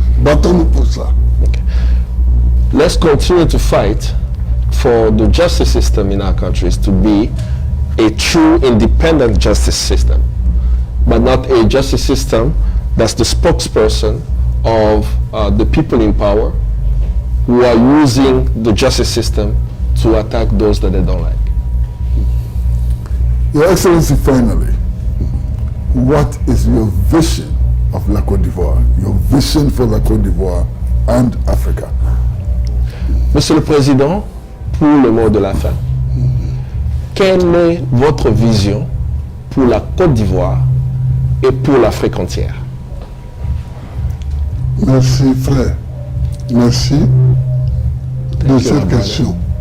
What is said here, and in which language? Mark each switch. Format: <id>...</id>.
<fr>Battons-nous pour ça.</fr> <en>Let's continue to fight for the justice system in our countries to be a true independent justice system, but not a justice system that's the spokesperson of the people in power who are using the justice system to attack those that they don't like. Your Excellency, finally, what is your vision of La Côte d'Ivoire, your vision for La Côte d'Ivoire and Africa?</en> <fr>Monsieur le Président, pour le mot de la fin, quelle est votre vision pour la Côte d'Ivoire et pour l'Afrique entière? Merci frère, merci de cette question.</fr>